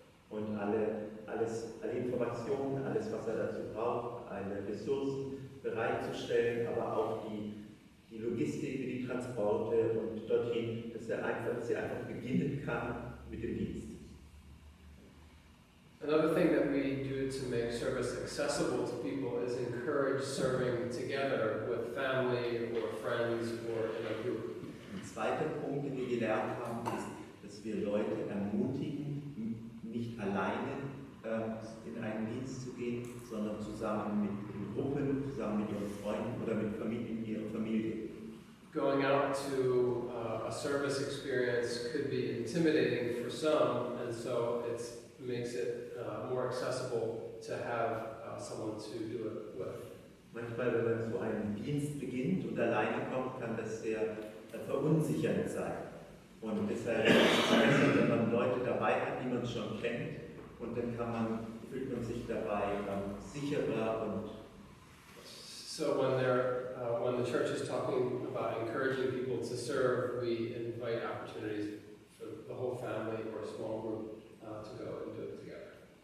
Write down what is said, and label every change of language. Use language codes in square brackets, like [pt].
[de] Und alle Informationen, alles was dazu braucht, alle Ressourcen bereitzustellen, aber auch die Logistik für die Transporte und dorthin, dass sie einfach beginnen kann mit dem Dienst. [en] Another thing that we do to make service accessible to people is encourage serving together with family or friends or in a group. [de] Ein zweiter Punkt, den wir gelernt haben, ist, dass wir Leute ermutigen, nicht alleine in einen Dienst zu gehen, sondern zusammen mit Gruppen, zusammen mit ihren Freunden oder mit ihrer Familie. [en] Going out to a service experience could be intimidating for some, and so it makes it more accessible to have someone to do it with. [de] Manchmal, wenn man so einen Dienst beginnt und alleine kommt, kann das sehr verunsichernd sein. Und deshalb ist es besser, wenn man Leute dabei hat, die man schon kennt, und dann fühlt man sich dabei sicherer und [en] So when the church is talking about encouraging people to serve, we invite opportunities for the whole family or a small group to go and do it together.